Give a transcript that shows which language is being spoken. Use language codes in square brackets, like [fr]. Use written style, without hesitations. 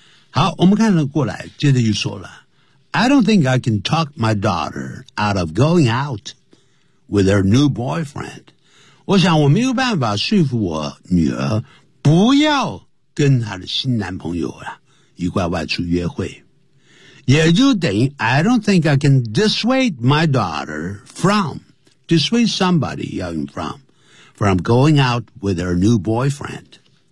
[zh] 好，我们看了过来，接着就说了 [en] ：I don't think I can talk my daughter out of going out with her new boyfriend。 [zh] 我想我没有办法说服我女儿不要跟她的新男朋友啊。一块外出约会，也就等于 [en] I don't think I can dissuade my daughter from dissuade somebody [zh] 要用 [en] from going out with her new boyfriend。